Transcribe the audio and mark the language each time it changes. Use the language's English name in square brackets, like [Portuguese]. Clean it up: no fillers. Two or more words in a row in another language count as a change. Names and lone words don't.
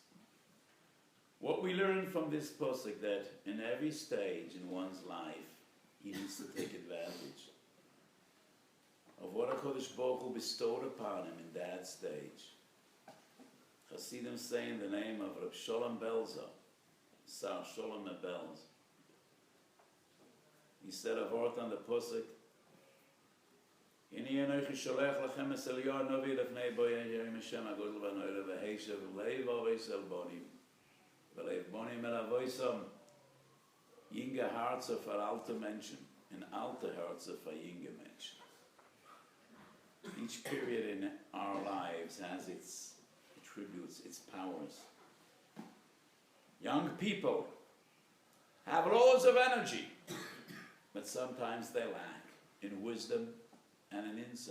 [English] What we learn from this posuk that in every stage in one's life, he needs to take advantage of what [Hebrew] הקדוש ברוך הוא [English] bestowed upon him in that stage. Hasidim say in the name of Reb Sholem Belza, Sar Sholem Belz, he said a word on the Pusik, [Hebrew] הנה אנכי שלח לכם את אליה הנביא לפני בוא יום השם הגדול והנורא והשיב לב אבות על בנים ולב בנים על אבותם [Yiddish] יונגע הערצער פֿאַר אַלטע מענטשן [Hebrew] and [Yiddish] אַלטע הערצער פֿאַר יונגע מענטשן. [English] Each period in our lives has its attributes, its powers. Young people have loads of energy, but sometimes they lack in wisdom and in insight.